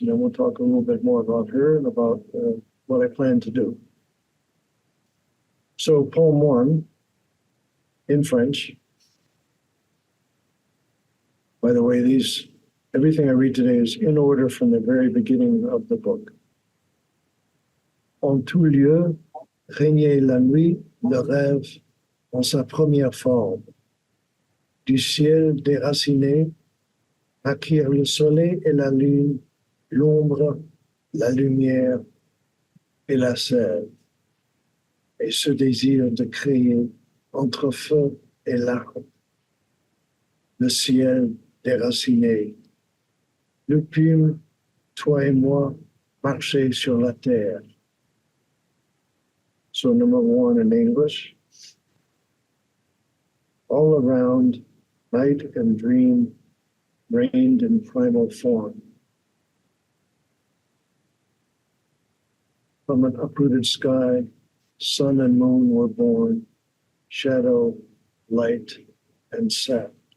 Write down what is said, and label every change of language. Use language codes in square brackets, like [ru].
[en] And then we'll talk a little bit more about her and about what I plan to do. So poem one in French. By the way, everything I read today is in order from the very beginning of the book. [fr] En tout lieu, régnait la nuit, le rêve en sa première forme. Du ciel déraciné, naquirent le soleil et la lune, l'ombre, la lumière et la sève. Et ce désir de créer entre feu et larmes, le ciel déraciné. Le plume, toi et moi, marcher sur la terre. [en] So number one in English. All around, night and dream reigned in primal form. From an uprooted sky, sun and moon were born, shadow, light, and sap.